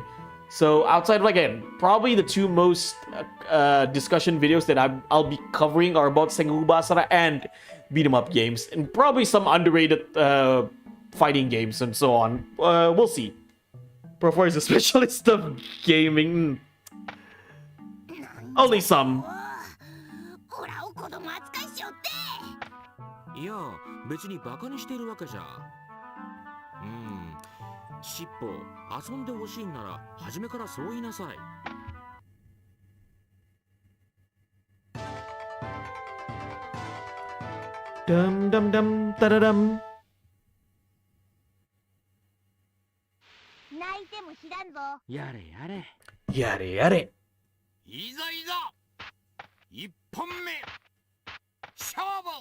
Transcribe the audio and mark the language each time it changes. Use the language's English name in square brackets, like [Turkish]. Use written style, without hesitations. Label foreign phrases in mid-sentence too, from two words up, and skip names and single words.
[English] So outside of, again, probably the two most discussion videos that I'll be covering are about Sengoku Basara and beat 'em up games, and probably some underrated fighting games and so on. We'll see. Profar is a specialist of gaming. Only some. [Japanese] ほらお子供扱いしよって。いや別にバカにしてるわけじゃ。しっぽ遊んでほしいんなら初めからそう言いなさい。 Dum dum dum da da dum. 泣いても知らんぞ。やれやれ。やれやれ。いざいざ一本目勝負。